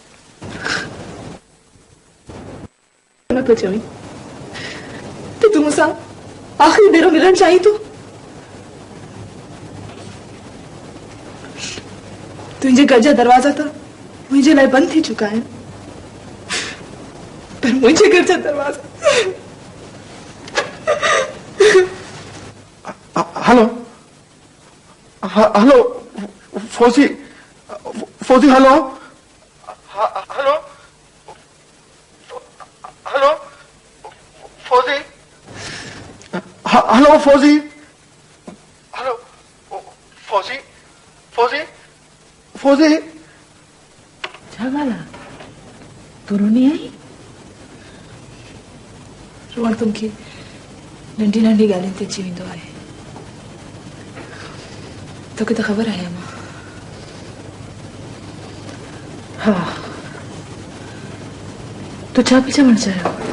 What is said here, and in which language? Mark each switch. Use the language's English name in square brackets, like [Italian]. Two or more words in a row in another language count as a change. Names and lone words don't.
[Sindhi] नथो चवीं त तूं मूंसां आख़िरी भेरो मिलणु चाहीं थो? तुंहिंजे घर जा दरवाज़ा त मुंहिंजे लाइ बंदि थी चुका आहिनि, पर मुंहिंजे घर जा दरवाज़ा। हेलो हेलो फौजी, फौजी हेलो हेलो हेलो फौजी, हेलो फौजी, हेलो फौजी, फौजी फौजी। छा ॻाल्हि आहे? तूं रोनी आई? रोअण तुमखे नंढी नंढी ॻाल्हियुनि ते अची वेंदो आहे। तोखे त ख़बर आहे मां। हा, तूं छा पई चवणु चाहियो?